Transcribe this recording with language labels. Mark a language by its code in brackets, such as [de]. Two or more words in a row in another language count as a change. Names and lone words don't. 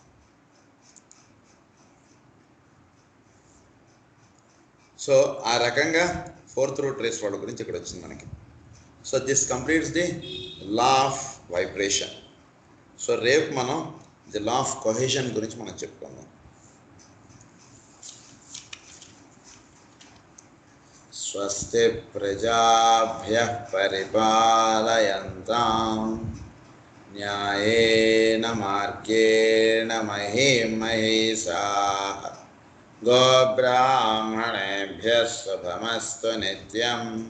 [te] సో ఆ రకంగా [en] 4th root race [te] వాళ్ళ గురించి ఇక్కడ వచ్చింది మనకి. [en] So this completes the law of vibration. [te] సో రేపు మనం [en] the law of cohesion [te] గురించి మనం చెప్పుకుందాం. [sa] స్వస్తి ప్రజాభ్యః పరిపాలయంతాం న్యాయేన మార్గేణ మహీం మహీషాః గోబ్రాహ్మణేభ్యः శుభమస్తు నిత్యం.